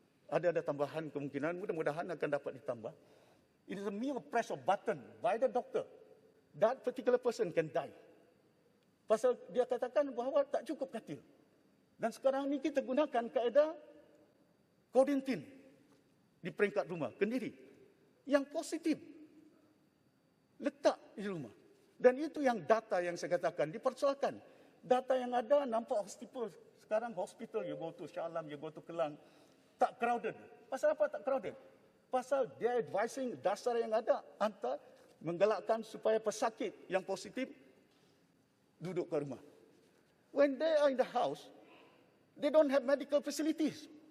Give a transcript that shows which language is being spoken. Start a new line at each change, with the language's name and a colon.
Malay: Ada tambahan kemungkinan, mudah-mudahan akan dapat ditambah.
English: It is a mere press of button by the doctor. That particular person can die.
Malay: Pasal dia katakan bahawa tak cukup katil. Dan sekarang ni kita gunakan kaedah quarantine di peringkat rumah sendiri. Yang positif. Letak di rumah. Dan itu yang data yang saya katakan, dipersoalkan. Data yang ada nampak hospital. Sekarang hospital,
English: you go to Shah Alam, you go to Kelang,
Malay: tak crowded. Pasal apa tak crowded? Pasal dia advising dasar yang ada, hantar menggalakkan supaya pesakit yang positif duduk ke rumah.
English: When they are in the house, they don't have medical facilities.